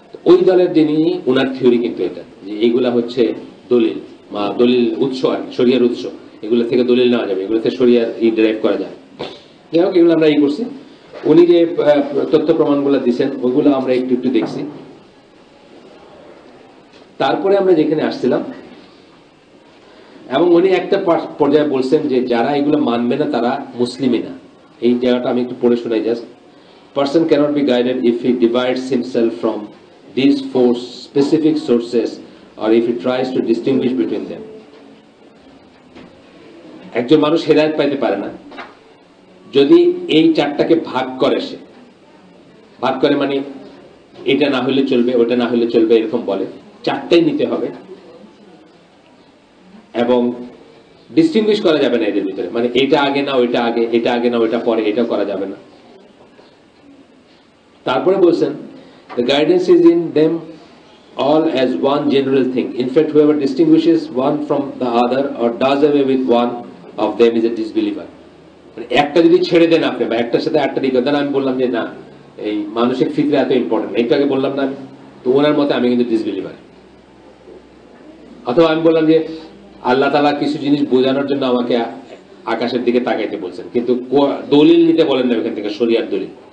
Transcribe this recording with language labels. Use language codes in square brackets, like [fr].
[bn] ওই দলের যিনি, ওনার থিওরি কিন্তু এটা, যে এইগুলা হচ্ছে দলিল উৎস, আর শরিয়ার উৎস, এগুলো থেকে দলিল নেওয়া যাবে, এগুলো থেকে শরিয়ার ডিরাইভ করা যায়। যাই হোক, এগুলো আমরা করছি। উনি যে তথ্য প্রমাণগুলো দিচ্ছেন ওইগুলো আমরা একটু একটু দেখছি। তারপরে আমরা যেখানে আসছিলাম, এবং উনি একটা পর্যায়ে বলছেন যে যারা এগুলো মানবে না তারা মুসলিমই না। এই জায়গাটা আমি একটু পড়ে শোনাই just. [en] Person cannot be guided if he divides himself from these 4 specific sources, or if he tries to distinguish between them. [bn] একজন মানুষ হেদায়েত পাইতে পারে না যদি এই 4টাকে ভাগ করে, সে ভাগ করে, মানে এটা না হলে চলবে, ওটা না হলে চলবে, এরকম বলে। 4টাই নিতে হবে, এবং ডিস্টিংগুইশ করা যাবে না এদের ভিতরে, মানে এটা আগে না ওইটা আগে, এটা আগে না ওইটা পরে, এটা করা যাবে না। তারপরে বলছেন, [en] the guidance is in them all as one general thing. In fact, whoever distinguishes one from the other or does away with one of them is a disbeliever. [bn] মানে একটা যদি ছেড়ে দেন আপনি, বা একটার সাথে একটা দিকে দেন, আমি বললাম যে না, এই মানসিক ফিতরা এত ইম্পর্টেন্ট, একটু আগে বললাম না আমি, তো ওনার মতে আমি কিন্তু ডিসবিলিভার। অথবা আমি বললাম যে আল্লাহ তাআলা কিছু জিনিস বোঝানোর জন্য আমাকে আকাশের দিকে তাকাইতে বলছেন, কিন্তু দলিল নিতে বলেন না এখান থেকে, শরিয়ার দলিল।